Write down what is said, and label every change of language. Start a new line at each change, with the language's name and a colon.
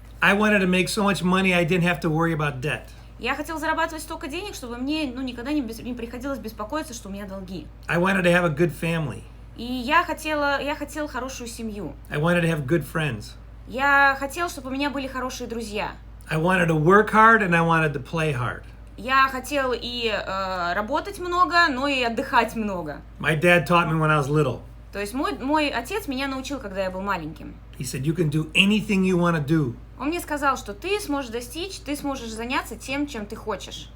English: I wanted to make so much money I didn't have to worry about debt.
Russian: Я хотел зарабатывать столько денег, чтобы мне никогда не приходилось беспокоиться, что у меня долги.
English: I wanted to have a good family.
Russian: И я хотел хорошую семью.
English: I wanted to have good friends.
Russian: Я хотел, чтобы у меня были хорошие друзья.
English: I wanted to work hard and I wanted to play hard.
Russian: Я хотел и работать много, но и отдыхать много.
English: My dad taught me when I was little.
Russian: То есть мой отец меня научил, когда я был маленьким.
English: He said, you can do anything you want to do,
Russian: Он мне сказал, что ты сможешь достичь, ты сможешь заняться тем, чем ты хочешь.